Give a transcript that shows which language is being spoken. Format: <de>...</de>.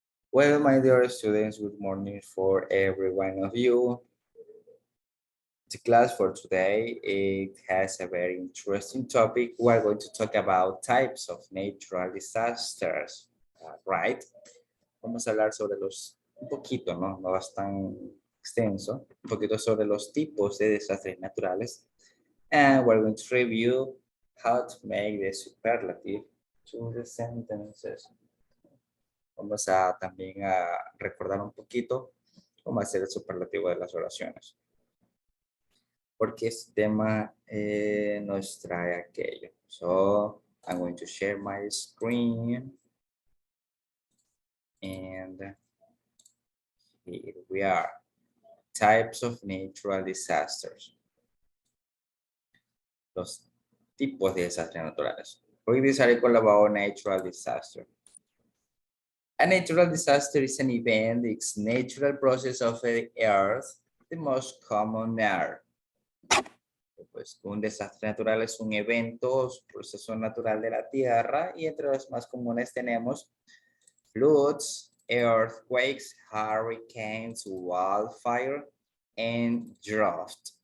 <en>Well, my dear students, good morning for every one of you. The class for today, it has a very interesting topic. We're going to talk about types of natural disasters, right?</en> <es>Vamos a hablar sobre un poquito, ¿no? No es tan extenso, un poquito sobre los tipos de desastres naturales.</es> <en>And we're going to review how to make the superlative to the sentences.</en> <es>Vamos a también a recordar un poquito cómo hacer el superlativo de las oraciones. Porque este tema nos trae aquello.</es> <en>So, I'm going to share my screen. And here we are. Types of natural disasters.</en> <es>Los tipos de desastres naturales.</es> <en>We're going to talk about natural disaster. A natural disaster is an event, it's natural process of the earth, the most common are.</en> <es>Pues un desastre natural es un evento, proceso natural de la tierra, y entre los más comunes tenemos</es> <en>floods, earthquakes, hurricanes, wildfire, and drought.</en>